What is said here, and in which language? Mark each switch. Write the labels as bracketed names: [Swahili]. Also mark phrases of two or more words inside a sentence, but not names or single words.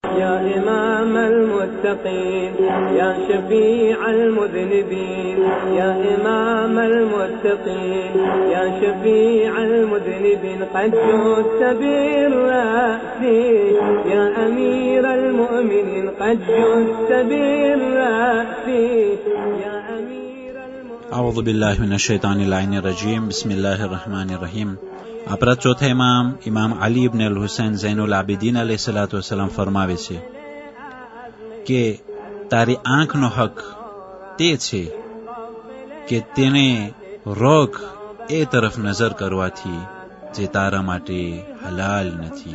[Arabic] يا إمام المتقين يا شفيع المذنبين يا إمام المتقين يا شفيع المذنبين قد جئت بالرأس يا أمير المؤمنين قد جئت بالرأس يا أمير المؤمنين. أعوذ بالله من الشيطان اللعين الرجيم. بسم الله الرحمن الرحیم. [Gujarati] આપણા ચોથા ઇમામ અલી ઇબ્ન અલ હુસૈન ઝૈનુલ આબિદીન [Arabic] عليه الصلاة والسلام [Gujarati] ફરમાવે છે કે તારી આંખનો હક તે છે કે તેને રોક એ તરફ નજર કરવાથી જે તારા માટે હલાલ નથી.